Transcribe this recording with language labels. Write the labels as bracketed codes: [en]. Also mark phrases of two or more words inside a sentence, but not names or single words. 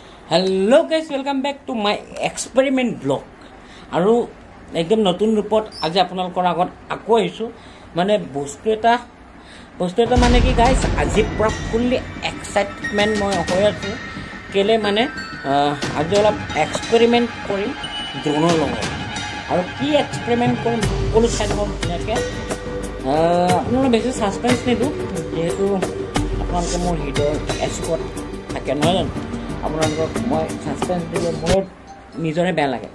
[en] Hello guys welcome back to my experiment blog [as] আৰু একদম নতুন ৰূপত আজি আপোনালোকৰ আগত আকৌ আহিছো মানে বস্তু এটা মানে কি গাইস আজি পুৰা [en] fully excitement [as] মই হৈ আছো কেলে মানে আজি অলপ এক্সপেৰিমেন্ট কৰিম ড্ৰোনৰ লগত আৰু কি এক্সপেৰিমেন্ট কৰিম সকলো চাই লব ধুনীয়াকৈ আপোনালোকে বেছি সাসপেন্স নিদো যেহেতু আপোনালোকে মোৰ হিডৰ এক্সপৰ্ট থাকে নহয় জানো আপোনালোকক মই সাসপেন্স দিলে মোৰ নিজৰে বেয়া লাগে